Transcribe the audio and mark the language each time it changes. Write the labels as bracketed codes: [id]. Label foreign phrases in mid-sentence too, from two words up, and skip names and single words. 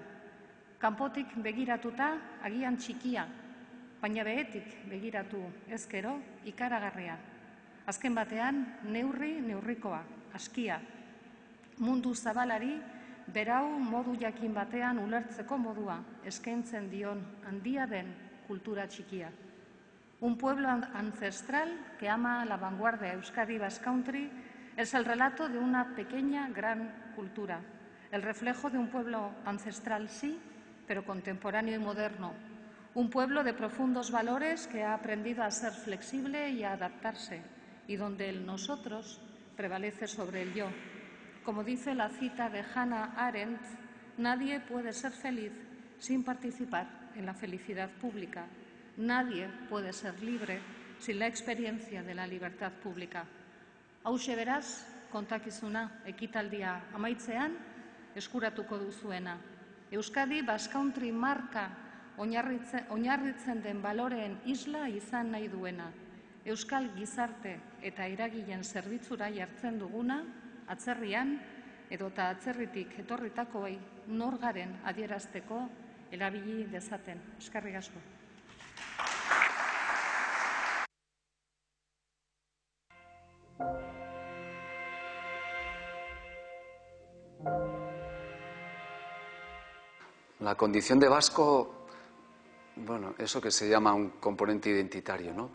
[eu] Kanpotik begiratuta agian txikia, baina behetik begiratu ezkero ikaragarria. Azken batean neurrikoa, askia. Mundu zabalari berau modu jakin batean ulertzeko modua eskaintzen dion handia den kultura txikia. [es] Un pueblo ancestral que ama la vanguardia Euskadi Basque Country es el relato de una pequeña gran cultura, el reflejo de un pueblo ancestral sí, pero contemporáneo y moderno. Un pueblo de profundos valores que ha aprendido a ser flexible y a adaptarse, y donde el nosotros prevalece sobre el yo. Como dice la cita de Hannah Arendt, nadie puede ser feliz sin participar en la felicidad pública. Nadie puede ser libre sin la experiencia de la libertad pública. [eu] Hauxe beraz, kontakizuna ekitaldia amaitzean eskuratuko duzuena. Euskadi Basque Country marka oinarritzen den baloreen isla izan nahi duena. Euskal gizarte eta eragileen zerbitzura jartzen duguna, atzerrian edota atzerritik etorritakoei nor garen adierazteko erabili dezaten. Eskerrik asko. [es] La condición de vasco, bueno, eso que se llama un componente identitario, ¿no?